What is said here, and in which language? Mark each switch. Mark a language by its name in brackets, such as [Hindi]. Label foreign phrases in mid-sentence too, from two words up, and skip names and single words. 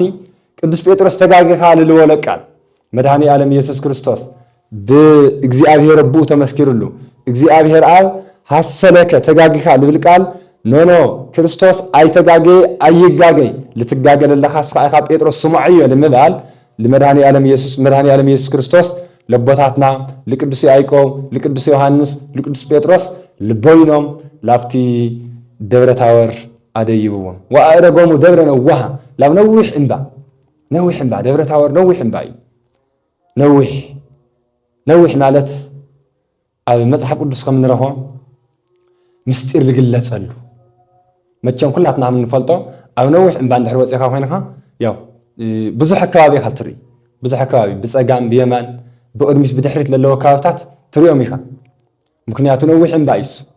[Tigrinya] ቅዱስ ጴጥሮስ ተጋጊኻ ልልወለ ቃል መድኃኔ ዓለም ኢየሱስ ክርስቶስ ብእግዚአብሔር አቡ ተመስኪሩሉ እግዚአብሔር አብ ሃሰለከ ተጋጊኻ ልብል ቃል ኖ ክርስቶስ አይተጋገ አይጋገ ልትጋገለ ለኻስ ኻይኻ ጴጥሮስ ስሙዕዮ ለምባል ለመድኃኔ ዓለም ኢየሱስ ክርስቶስ ለቦታትና ለቅዱስ ያዕቆብ ለቅዱስ ዮሐንስ ለቅዱስ ጴጥሮስ ልቦይኖም ላፍቲ ደብረ ታወር አደይብዎም ወአረጎሙ ደብረ ነዋሃ ላብ ነዊሕ እምባ ደብረ ታወር ነዊሕ እምባ ነዊሕ ማለት ኣብ መጽሓፍ ቅዱስ ከም ንረኾ ምስጢር ዝግለጸሉ መቸም ኩላትና ምንፈልጦ ኣብ ነዊሕ እምባ እንድሕር ወፂኻ ኮይንካ ያው ብዙሕ ከባቢ ኢኻ ትርኢ ብዙሕ ከባቢ ብፀጋም ብየማን ብቅድሚት ብድሕሪት ለለዎ ከባብታት ትሪኦም ኢኻ ምክንያቱ ነዊሕ እምባ እዩ